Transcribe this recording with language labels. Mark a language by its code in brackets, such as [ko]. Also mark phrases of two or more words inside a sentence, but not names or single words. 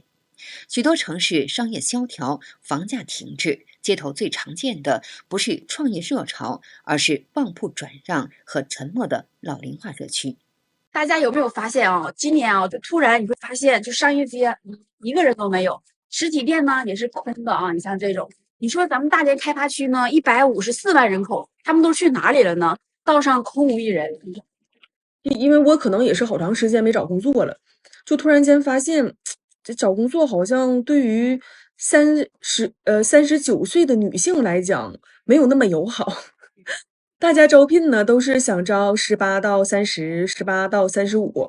[zh] 許多城市商業蕭條，房價停滯，街頭最常見的不是創業熱潮，而是旺鋪轉讓和沉默的老齡化熱區。大家有沒有發現啊？今年啊，就突然你會發現，就商業街一個人都沒有，實體店呢也是空的啊。你像這種，你說咱們大連開發區呢，154萬人口，他們都去哪裡了呢？道上空無一人。因為我可能也是好長時间沒找工作了，就突然間發現，這找工作好像对於39歲的女性來講沒有那麼友好。大家招聘呢都是想招18到30、18到35。